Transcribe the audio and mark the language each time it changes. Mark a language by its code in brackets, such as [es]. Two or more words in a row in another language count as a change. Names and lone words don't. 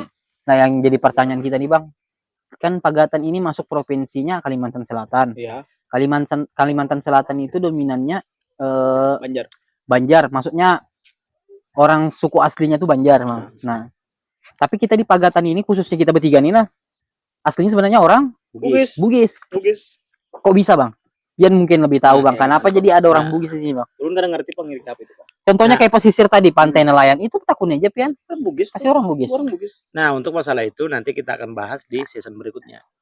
[id] Nah, yang jadi pertanyaan kita nih Bang, kan Pagatan ini masuk provinsinya Kalimantan Selatan. Kalimantan Selatan itu dominannya Banjar. Maksudnya orang suku aslinya tuh Banjar Bang. Nah, tapi kita di Pagatan ini khususnya kita bertiga nih aslinya sebenarnya orang Bugis. Kok bisa Bang? Biar mungkin lebih tahu Bang, kenapa jadi ada orang Bugis di sini Bang? [bjn] Ulun kadang ngerti Bang apa itu Bang. Contohnya kayak pesisir tadi pantai nelayan itu takutnya aja pian. [id] Bugis. Pasti orang Bugis. Nah, untuk masalah itu nanti kita akan bahas di season berikutnya.